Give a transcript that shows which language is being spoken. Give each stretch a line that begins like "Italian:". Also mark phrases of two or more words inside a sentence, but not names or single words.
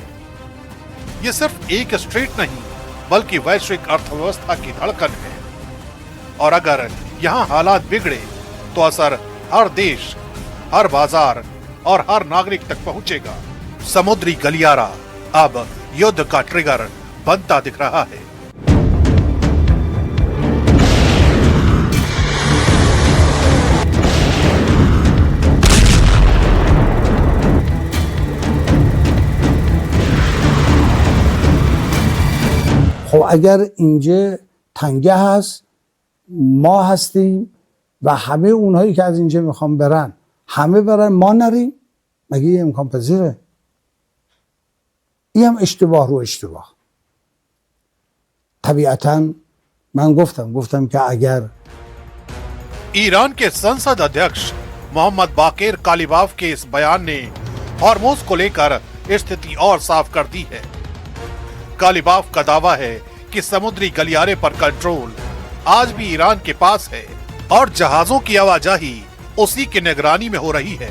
Hindi: ये सिर्फ एक स्ट्रेट नहीं बल्कि वैश्विक अर्थव्यवस्था की धड़कन है और अगर यहाँ हालात बिगड़े तो असर हर देश, हर बाजार और हर नागरिक तक पहुंचेगा। समुद्री गलियारा अब युद्ध का ट्रिगर बनता दिख रहा है।
Persian: خب اگر اینجا تنگه هست ما هستیم و همه اونهایی که از اینجا میخوان برن همه برن ما نریم، مگه این امکان پذیره؟ این هم اشتباه رو اشتباه. طبیعتا من گفتم که اگر
Hindi: ईरान के संसद अध्यक्ष मोहम्मद बाकेर कालिबाफ के इस बयान ने होर्मुज को लेकर स्थिति और साफ कर दी है। कालिबाफ का दावा है कि समुद्री गलियारे पर कंट्रोल आज भी ईरान के पास है और जहाजों की आवाजाही उसी की निगरानी में हो रही है।